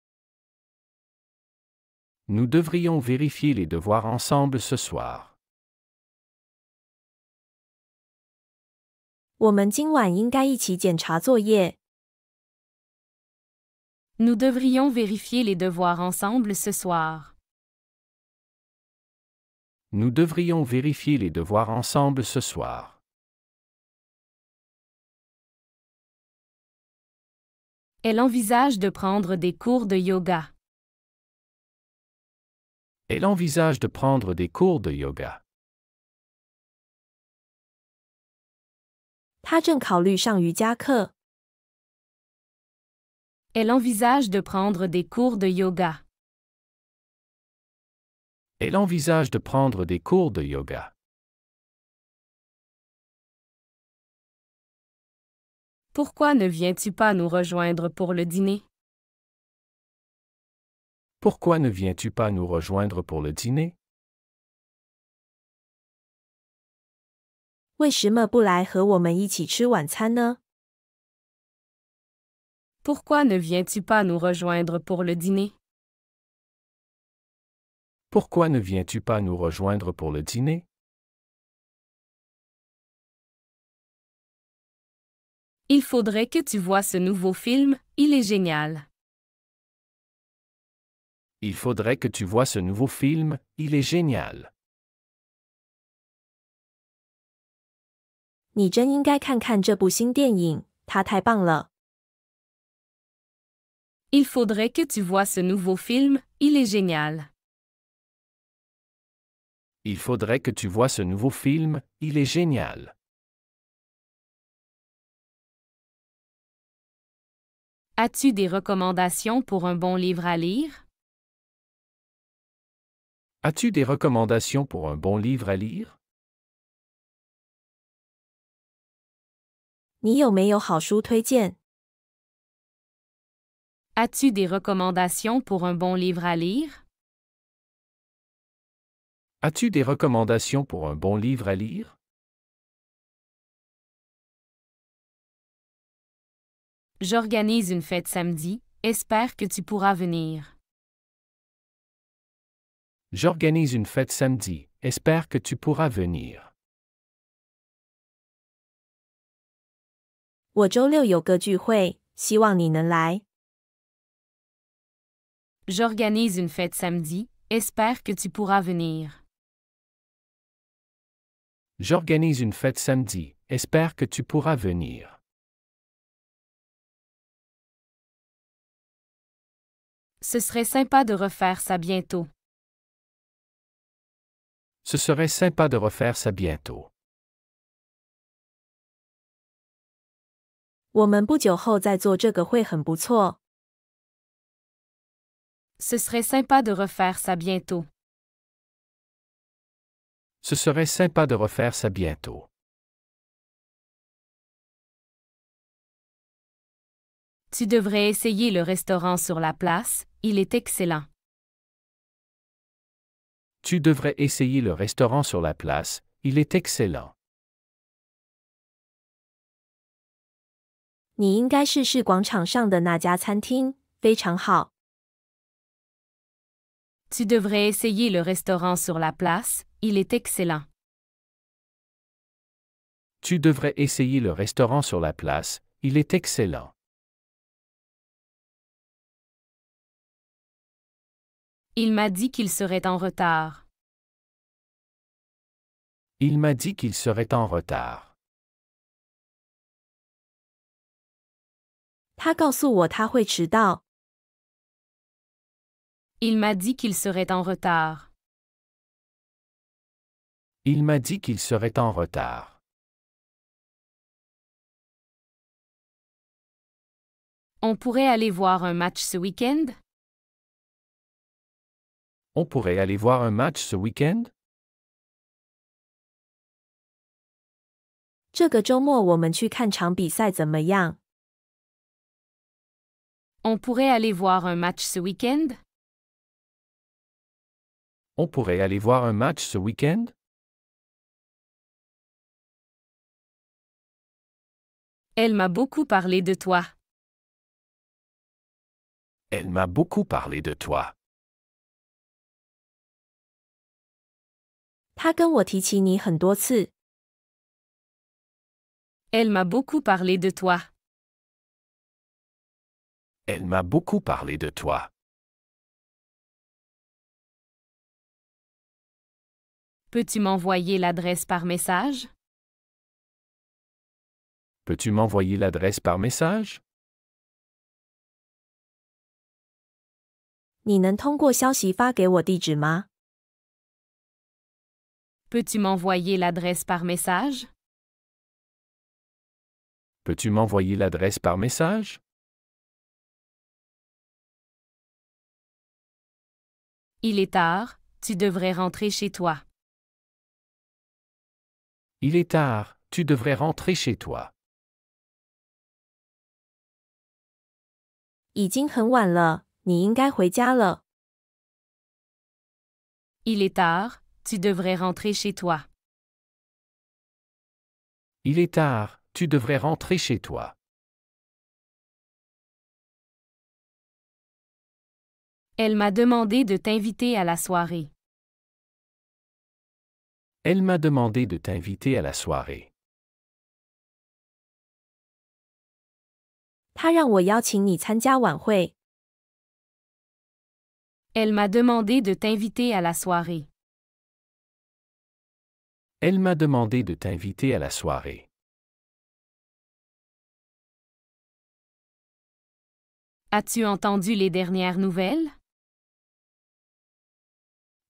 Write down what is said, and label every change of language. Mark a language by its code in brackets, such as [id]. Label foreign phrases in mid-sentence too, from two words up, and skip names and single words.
[fr] Nous devrions vérifier les devoirs ensemble ce soir. [zh] 我们今晚应该一起检查作业。 [fr] Nous devrions vérifier les devoirs ensemble ce soir. Nous devrions vérifier les devoirs ensemble ce soir. Elle envisage de prendre des cours de yoga. Elle envisage de prendre des cours de yoga. [zh] 他正考虑上瑜伽课。 [fr] Elle envisage de prendre des cours de yoga. Elle envisage de prendre des cours de yoga. Pourquoi ne viens-tu pas nous rejoindre pour le dîner? Pourquoi ne viens-tu pas nous rejoindre pour le dîner? [zh] 为什么不来和我们一起吃晚餐呢？ [fr] Pourquoi ne viens-tu pas nous rejoindre pour le dîner? Pourquoi ne viens-tu pas nous rejoindre pour le dîner? Il faudrait que tu vois ce nouveau film, il est génial. Il faudrait que tu vois ce nouveau film, il est génial. [zh] 你真应该看看这部新电影，它太棒了。 [fr] Il faudrait que tu vois ce nouveau film, il est génial. Il faudrait que tu vois ce nouveau film, il est génial. As-tu des recommandations pour un bon livre à lire? As-tu des recommandations pour un bon livre à lire? [zh] 你有没有好书推荐？ [fr] As-tu des recommandations pour un bon livre à lire? As-tu des recommandations pour un bon livre à lire? J'organise une fête samedi, espère que tu pourras venir. J'organise une fête samedi, espère que tu pourras venir. [zh] 我周六有个聚会，希望你能来。 [fr] J'organise une fête samedi, espère que tu pourras venir. J'organise une fête samedi, espère que tu pourras venir. Ce serait sympa de refaire ça bientôt. Ce serait sympa de refaire ça bientôt. [zh] 我们不久后再做这个会很不错。 [fr] Ce serait sympa de refaire ça bientôt. Ce serait sympa de refaire ça bientôt. Tu devrais essayer le restaurant sur la place, il est excellent. Tu devrais essayer le restaurant sur la place, il est excellent. [zh] 你应该试试广场上的那家餐厅，非常好。 [fr] Tu devrais essayer le restaurant sur la place, il est excellent. Tu devrais essayer le restaurant sur la place, il est excellent. Il m'a dit qu'il serait en retard. Il m'a dit qu'il serait en retard. [zh] 他告诉我他会迟到。 [fr] Il m'a dit qu'il serait en retard. Il m'a dit qu'il serait en retard. On pourrait aller voir un match ce week-end? On pourrait aller voir un match ce week-end? [zh] 这个周末我们去看场比赛怎么样？ [fr] On pourrait aller voir un match ce week-end? On pourrait aller voir un match ce week-end? Elle m'a beaucoup parlé de toi. Elle m'a beaucoup parlé de toi. [zh] 他跟我提起你很多次。 [fr] Elle m'a beaucoup parlé de toi. Elle m'a beaucoup parlé de toi. Peux-tu m'envoyer l'adresse par message? Peux-tu m'envoyer l'adresse par message? [zh] 你能通过消息发给我地址吗？ [fr] Peux-tu m'envoyer l'adresse par message? Peux-tu m'envoyer l'adresse par message? Il est tard, tu devrais rentrer chez toi. Il est tard, tu devrais rentrer chez toi. [zh] 已经很晚了，你应该回家了。 [fr] Il est tard, tu devrais rentrer chez toi. Il est tard, tu devrais rentrer chez toi. Elle m'a demandé de t'inviter à la soirée. Elle m'a demandé de t'inviter à la soirée. [zh] 他让我邀请你参加晚会。 [fr] Elle m'a demandé de t'inviter à la soirée. Elle m'a demandé de t'inviter à la soirée. As-tu entendu les dernières nouvelles?